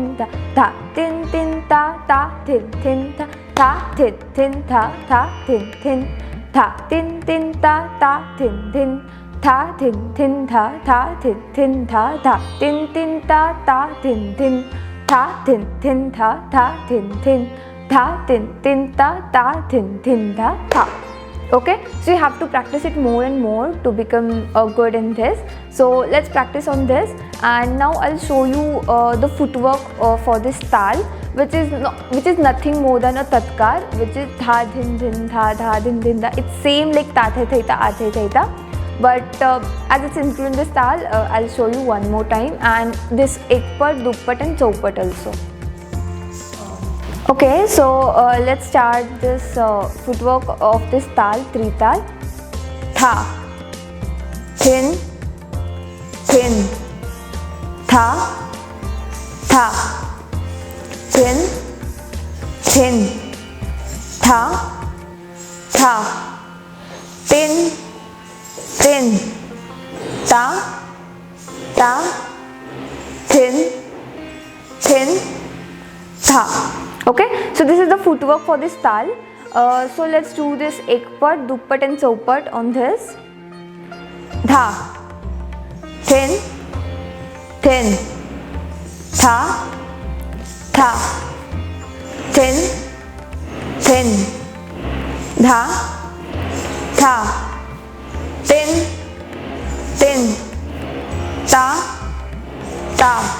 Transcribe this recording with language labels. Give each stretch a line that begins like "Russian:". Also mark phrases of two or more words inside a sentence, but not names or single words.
English: था तिन तिन ता थिन थिन था थिन था थिन थिन था तिन तिन ता थिन थिन था थिन था थिन थिन था तिन तिन ता थिन थिन था थिन था थिन थिन था तिन ता थिन थिन था. Okay, so you have to practice it more and more to become good in this. So let's practice on this, and now I'll show you the footwork for this tal, which is nothing more than a tatkar, which is tha dhin dhin tha dhin dhin tha. It's same like ta the tha a the tha, but as it's included in this tal, I'll show you one more time, and this ekpat, duppat and chaupat also. Okay, so let's start this footwork of this tal, trital. Tha, thin, thin, tha, tha, thin, thin, tha, tha, tin, tin, ta, ta, thin, thin, tha. Okay, so this is the footwork for this tal. So let's do this ekpat, duppat and chaupat on this. Dha, thin, thin, tha, tha, thin, thin, dha, tha, tin, tin, ta, ta,